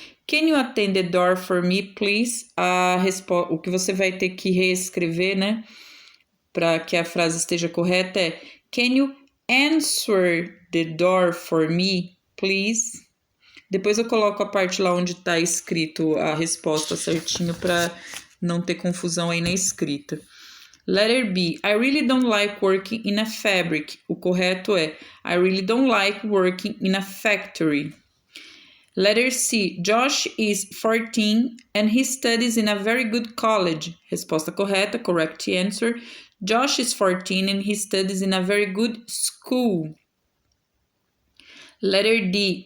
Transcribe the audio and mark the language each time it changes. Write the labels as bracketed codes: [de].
[en] Can you attend the door for me, please? [pt] O que você vai ter que reescrever, né? Para que a frase esteja correta é [en] Can you answer the door for me, please? [pt] Depois eu coloco a parte lá onde está escrito a resposta certinho para não ter confusão aí na escrita. [en] Letter B. I really don't like working in a fabric. [pt] O correto é [en] I really don't like working in a factory. Letter C. Josh is 14 and he studies in a very good college. [pt] Resposta correta, [en] correct answer. Josh is 14 and he studies in a very good school. Letter D.